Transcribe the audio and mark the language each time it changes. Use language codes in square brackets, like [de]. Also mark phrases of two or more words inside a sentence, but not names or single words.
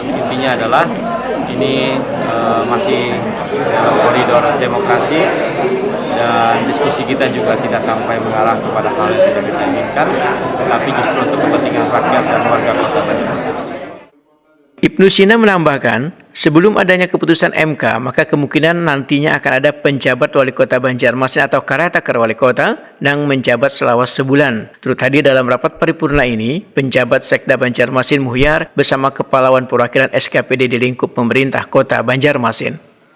[id] Intinya adalah ini masih dalam koridor demokrasi, dan diskusi kita juga tidak sampai mengarah kepada hal yang tidak kita inginkan, tapi justru untuk kepentingan rakyat dan warga Kota Banjarmasin. Ibnu Sina menambahkan, sebelum adanya keputusan MK, maka kemungkinan nantinya akan ada penjabat Wali Kota Banjarmasin atau Karetaker Wali Kota yang menjabat selawas sebulan. Turut hadir dalam rapat paripurna ini, penjabat Sekda Banjarmasin Muhyar bersama Kepala Wan Perwakilan SKPD di lingkup pemerintah Kota Banjarmasin.